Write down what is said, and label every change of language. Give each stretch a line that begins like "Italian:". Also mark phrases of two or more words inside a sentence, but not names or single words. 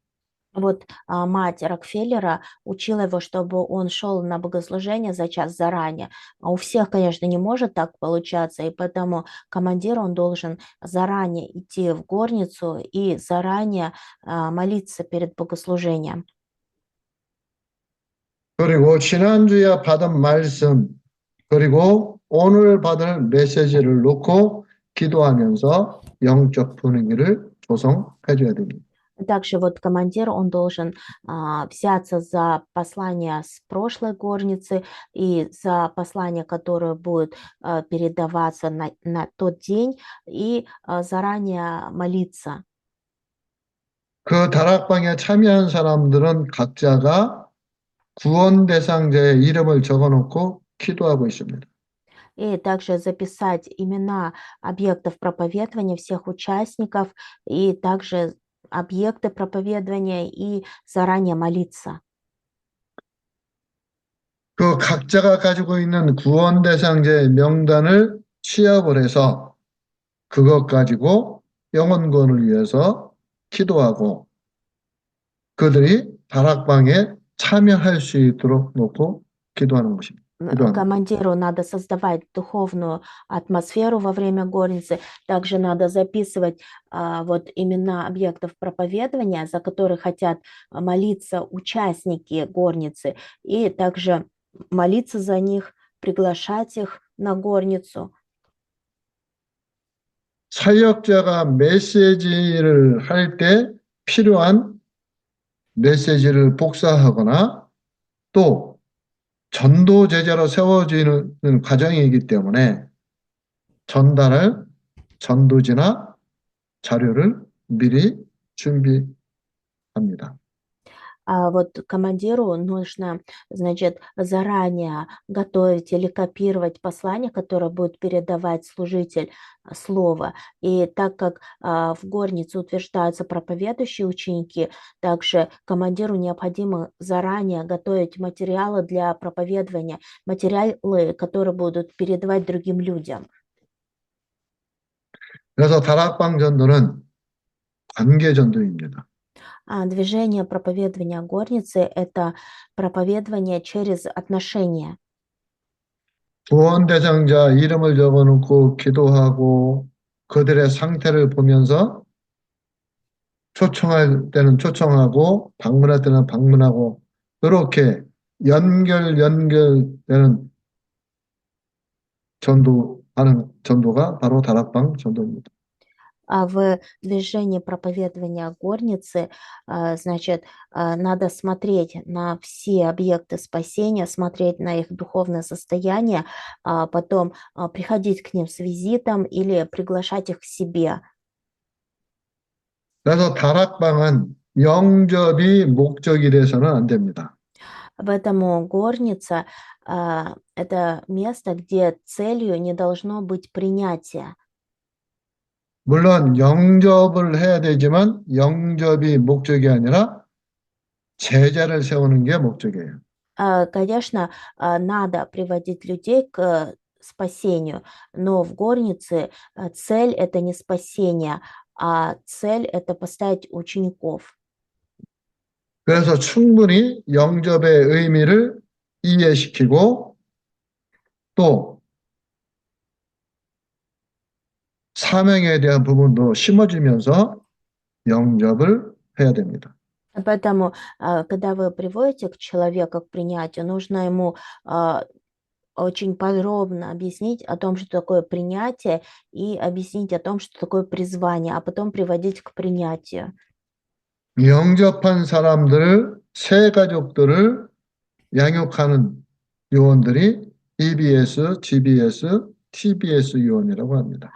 Russian: Вот мать Рокфеллера учила его, чтобы он шел на богослужение за час заранее. А у всех, конечно, не может так получаться, и поэтому командир, он должен заранее идти в горницу и заранее молиться перед богослужением.
Korean: 그리고 지난주에 받은 말씀, 그리고 오늘 받을 메시지를 놓고 기도하면서 영적 분위기를 조성해 줘야 됩니다.
Russian: Также вот командир, он должен взяться за послание с прошлой горницы и за послание, которое будет передаваться на тот день, и заранее молиться.
Korean: 그 다락방에 참여한 사람들은 각자가 구원 대상자의 이름을 적어 놓고 기도하고 있습니다.
Russian: И также записать имена объектов проповедования всех участников, и также объекты проповедования, и заранее молиться.
Korean: 그 각자가 가지고 있는 구원 대상자의 명단을 취합을 해서 그것 가지고 영혼 구원을 위해서 기도하고 그들이 다락방에 참여할 수 있도록 놓고 기도하는 것입니다. 기도하는 것.
Russian: Командиру надо создавать духовную атмосферу во время горницы. Также надо записывать вот имена объектов проповедования, за которые хотят молиться участники горницы, и также молиться за них, приглашать их на горницу.
Korean: 사역자가 메시지를 할 때 필요한 메시지를 복사하거나 또 전도 제자로 세워지는 과정이기 때문에 전달할 전도지나 자료를 미리 준비합니다.
Russian: Вот командиру нужно, значит, заранее готовить или копировать послание, которое будет передавать служитель слова. И так как в горнице утверждаются проповедующие ученики, также командиру необходимо заранее готовить материалы для проповедования, материалы, которые будут передавать другим людям.
Korean: 그래서 다락방 전도는 관계 전도입니다.
Russian: Движение проповедования горницы– это проповедование через отношения.
Korean: 구원 대상자 이름을 적어놓고 기도하고 그들의 상태를 보면서 초청할 때는 초청하고 방문할 때는 방문하고 이렇게 연결되는 전도하는 전도가 바로 다락방 전도입니다.
Russian: В движении проповедования горницы, значит, надо смотреть на все объекты спасения, смотреть на их духовное состояние, потом приходить к ним с визитом или приглашать их к себе.
Korean: 그래서 다락방은 영접이 목적이 돼서는 안 됩니다.
Russian: Поэтому горница это место, где целью не должно быть принятие.
Korean: 물론 영접을 해야 되지만 영접이 목적이 아니라 제자를 세우는 게 목적이에요.
Russian: Конечно, надо приводить людей к спасению, но в горнице цель это не спасение, а цель это поставить учеников.
Korean: 그래서 충분히 영접의 의미를 이해시키고 또 사명에 대한 부분도 심어주면서 영접을 해야 됩니다.
Russian: Поэтому, когда вы приводите к человеку к принятию, нужно ему а, очень подробно объяснить о том, что такое принятие, и объяснить о том, что такое призвание, а потом приводить к принятию.
Korean: 영접한 사람들을, 새 가족들을 양육하는 요원들이 EBS, GBS, TBS 요원이라고 합니다.